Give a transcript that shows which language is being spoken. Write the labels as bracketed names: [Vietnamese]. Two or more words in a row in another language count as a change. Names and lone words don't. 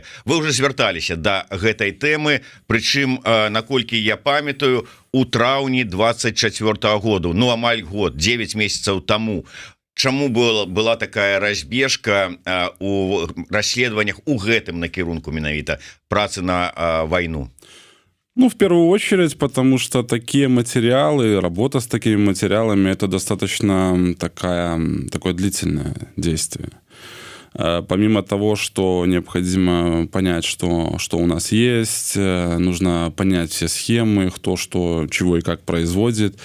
[Belarusian] Вы уже звярталіся да гэтай тэмы, прычым, наколькі я памятаю, у траўні 24-го году, ну амаль год, 9 месяцаў таму. Чаму была такая разбежка у расследаваннях у гэтым накірунку менавіта працы на войну? [Russian] Ну, в первую очередь, потому что такие материалы, работа с такими материалами, это достаточно такое длительное действие. Помимо того, что необходимо понять, что у нас есть, нужно понять все схемы, кто что, чего и как производит.